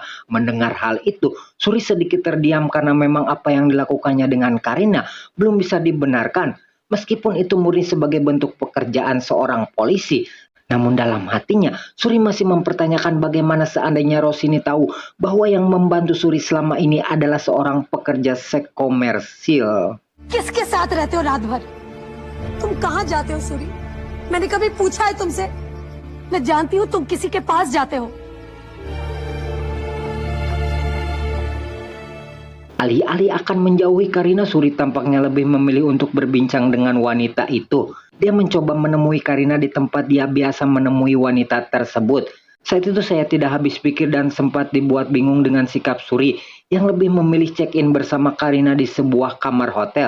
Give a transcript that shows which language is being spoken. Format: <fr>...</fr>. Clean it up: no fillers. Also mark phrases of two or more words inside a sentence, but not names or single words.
<id>Mendengar hal itu, Suri sedikit terdiam karena memang apa yang dilakukannya dengan Karina belum bisa dibenarkan. Meskipun itu murni sebagai bentuk pekerjaan seorang polisi. Namun dalam hatinya, Suri masih mempertanyakan bagaimana seandainya Rossini tahu bahwa yang membantu Suri selama ini adalah seorang pekerja seks komersil.</id> <hi>किसके साथ रहते हो रात भर? तुम कहाँ जाते हो सूरी? मैंने कभी पूछा है तुमसे? मैं जानती हूँ तुम किसी के पास जाते हो.</hi> <id>Alih-alih akan menjauhi Karina, Suri tampaknya lebih memilih untuk berbincang dengan wanita itu. Dia mencoba menemui Karina di tempat dia biasa menemui wanita tersebut. Saat itu saya tidak habis pikir dan sempat dibuat bingung dengan sikap Suri yang lebih memilih check-in bersama Karina di sebuah kamar hotel.</id>